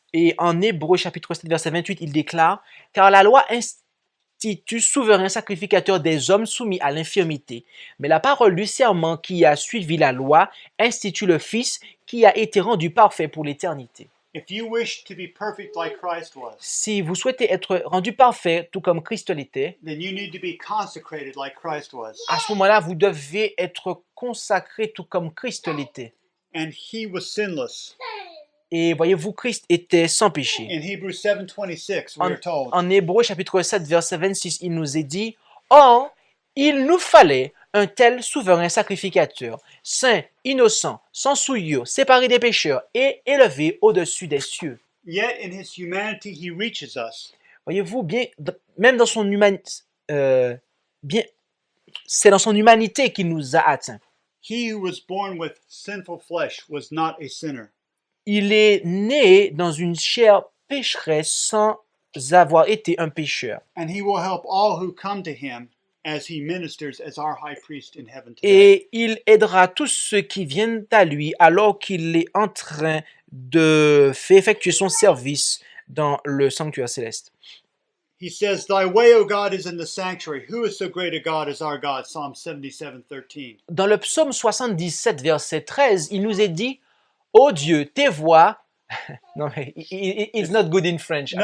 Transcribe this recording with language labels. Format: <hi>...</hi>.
<fr>Et en Hébreux chapitre 7, verset 28, il déclare « Car la loi institue souverain sacrificateur des hommes soumis à l'infirmité. Mais la parole du serment qui a suivi la loi institue le Fils qui a été rendu parfait pour l'éternité. »</fr> <en>if you wish to be perfect like Christ was,</en> <fr>Si vous souhaitez être rendu parfait, tout comme Christ l'était,</fr> <en>then you need to be consecrated like Christ was.</en> <fr>à ce moment-là, vous devez être consacré tout comme Christ l'était.</fr> <en>And he was sinless.</en> <fr>Et voyez-vous, Christ était sans péché.</fr> <en>In Hebrews 7:26 we are told,</en> <fr>En Hébreux chapitre 7, verset 26, il nous est dit « Or, il nous fallait un tel souverain sacrificateur, saint, innocent, sans souillure, séparé des pécheurs et élevé au-dessus des cieux.</fr> <en>yet in his humanity he reaches us. »</en> <fr>Voyez-vous, même dans son humanité, c'est dans son humanité qu'il nous a atteints.</fr> <en>He who was born with sinful flesh was not a sinner.</en> <fr>Il est né dans une chair pécheresse sans avoir été un pécheur.</fr> <en>And he will help all who come to him as he ministers as our high priest in heaven today.</en> <fr>Et il aidera tous ceux qui viennent à lui alors qu'il est en train de faire effectuer son service dans le sanctuaire céleste.</fr> <en>He says, Thy way, O God, is in the sanctuary. Who is so great a God as our God? Psalm 77:13.</en> <fr>Dans le psaume 77, verset 13, il nous est dit « Ô Dieu, tes voix... » Non,</fr> <en>it's not good in French.</en>